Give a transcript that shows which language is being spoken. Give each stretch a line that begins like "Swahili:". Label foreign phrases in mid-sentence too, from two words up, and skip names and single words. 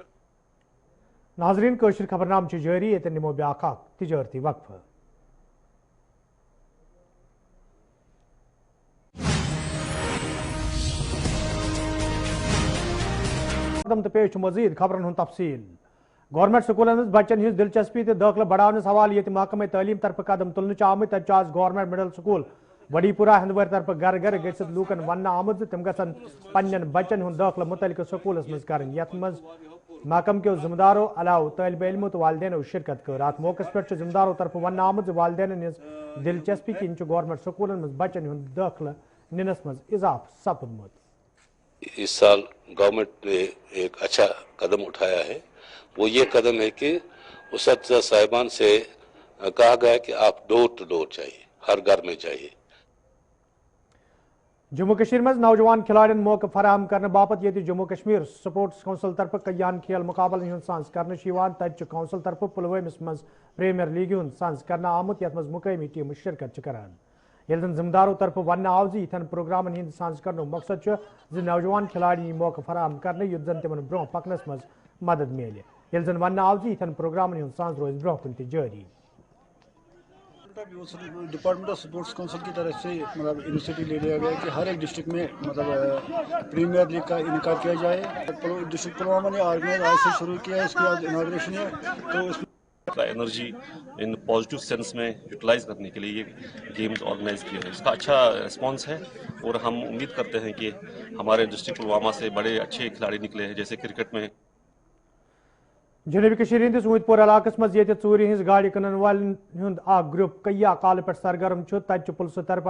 Kashmiri: ناظرین کٲشِر خبرنامہ چھِ جٲری ییٚتٮ۪ن نِمو بیٛاکھ اکھ تجٲرتی وقفہٕ تو پیش مزید خبرن ہند تفصیل گورنمنٹ سکولن مز بچن ہز دلچسپی تو داخلہ بڑھاونس حوالہ یہ محکمہ تعلیم طرف قدم تلنے آمت تک آز گورنمنٹ مڈل سکول وڈی پورہ ہندوار طرف گھر گھر گھت لوکن ون آمت تم گھن پنن بچن ہند داخلہ متعلق سکولس مز کریں یت مز محکمہ کے ذمہ داروں علاوہ طالب علموں تو والدینوں شرکت کر ات موقع پہ ذمہ داروں طرف ون آمت والدین ہز دلچسپی کن گورنمنٹ سکولن مز بچن ہند داخلہ ننس مز اضافہ سپدمت
Urdu: اس سال گورنمنٹ نے ایک اچھا قدم اٹھایا ہے وہ یہ قدم ہے کہ اساتذہ صاحبان سے کہا گیا کہ آپ
English: door to door
Urdu: چاہیے ہر گھر میں چاہیے
Kashmiri: جموں کشمیر مز نوجوان کھلاڑین موقع فراہم کرنے باپت یہ جموں کشمیر سپورٹس کونسل طرف کیان کھیل مقابل ہند سانز کرنے تت کونسل طرف پلوامس مز پریمیئر لیگ ہند سانز کرنا آمت یت مز مقامی ٹیم شرکت کران یل زن ذمہ داروں طرف ون آو یتھن پروگرامن ہند سانز کرنے مقصد نوجوان کھلاڑی موقع فراہم کرنے یت زن تمن برو پکنس مز مدد ملے یل زن ون آو یتھن پروگرامن ہند سانز روز برو کن جاری
Urdu: ڈپارٹمنٹ آف اسپورٹس کونسل کی طرف سے مطلب انیشیٹو لے لیا گیا کہ ہر ایک ڈسٹرکٹ میں مطلب پریمیئر لیگ کا انعقاد کیا جائے ڈسٹرکٹ پلوامہ نے آرگنائز آج سے شروع کیا ہے اس کے بعد اناگریشن ہے تو اس
English: energy in positive sense
Urdu: میں یوٹیلائز کرنے کے لیے یہ گیمز آرگنائز کیے ہیں اس کا اچھا رسپانس ہے اور ہم امید کرتے ہیں کہ ہمارے ڈسٹرکٹ پلوامہ سے بڑے اچھے کھلاڑی نکلے ہیں جیسے کرکٹ میں
Kashmiri: جنوبی کشمیر ہندس اوت پور علاقہ مز یہ ژوٗرِ ہٕنٛز گاڑِ کٕنن والٮ۪ن ہُنٛد اکھ گروپ کیا کالہٕ پٮ۪ٹھ سرگرم چھُ تتہِ پُلسہٕ طرفہٕ